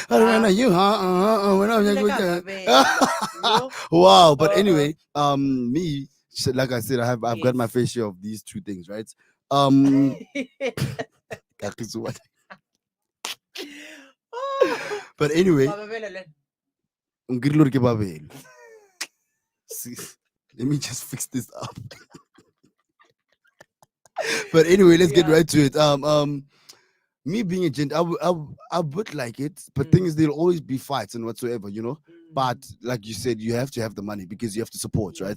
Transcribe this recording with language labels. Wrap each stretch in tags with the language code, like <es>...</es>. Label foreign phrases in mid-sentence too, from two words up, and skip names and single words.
<en>You when I'm Like like, wow, but Uh-uh. anyway, me like I said, I've got my Yes. fair share of these two things, right? Um, but anyway, Baba Belele. ngirilo ke babelo. See, let me just fix this up. But anyway, let's get Yeah. right to it. Me being a gent, I would like it, but Mm. thing is, there'll always be fights and whatsoever, you know. Mm. But like you said, you have to have the money because you have to support, right?</en>